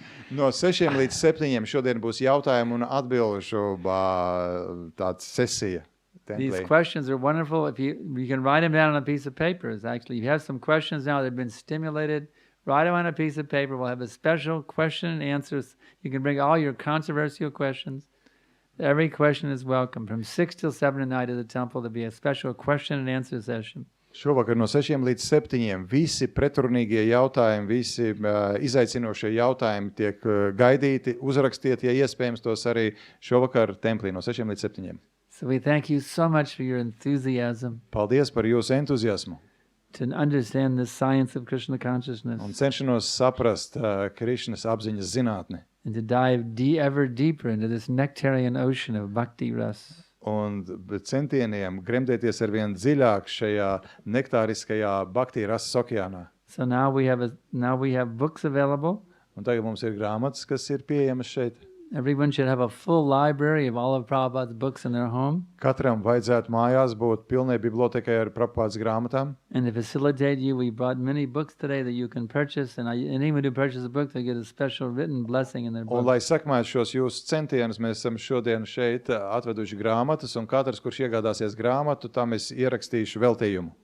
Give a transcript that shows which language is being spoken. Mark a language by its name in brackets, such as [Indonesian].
[Latvian] No 6 līdz 7 šodien būs jautājumu un atbilžu tāda sesija. [English] These [Latvian] templī. [English] questions are wonderful. If you can write them down on a piece of paper. Actually, if you have some questions now that have been stimulated, write them on a piece of paper. We'll have a special question and answers. You can bring all your controversial questions. Every question is welcome. From 6 till 7 tonight at the temple, there'll be a special question and answer session. [Latvian] Šovakar no 6 līdz 7 visi pretrunīgie jautājumi, visi izaicinošie jautājumi tiek gaidīti. Uzrakstiet, ja iespējams, tos arī šovakar templī no 6 līdz 7. [English] So we thank you so much for your enthusiasm [Latvian] Paldies par jūsu entuziasmu [English] to understand this science of Krishna consciousness [Latvian] un cenšanos saprast Krišnas apziņas zinātni [English] and to dive ever deeper into this nectarian ocean of bhakti ras. [Latvian] un centieniem gremdēties ar vien dziļāk šajā nektāriskajā bhakti rasas okeānā. [English] So now we have books available. [Latvian] Un tagad mums ir grāmatas, kas ir pieejamas šeit. [English] Everyone should have a full library of all of Prabhupada's books in their home. [Latvian] Katram vajadzētu mājās būt pilnai bibliotekai ar Prabhupādas grāmatām. [English] And to facilitate you, we brought many books today that you can purchase, and anyone who purchases a book, they get a special written blessing in their [Latvian] Un, [English] book. [Latvian] lai sakmētu šos jūsu centienus, mēs esam šodien šeit atveduši grāmatas, un katrs, kurš iegādāsies grāmatu, tam es ierakstīšu veltījumu.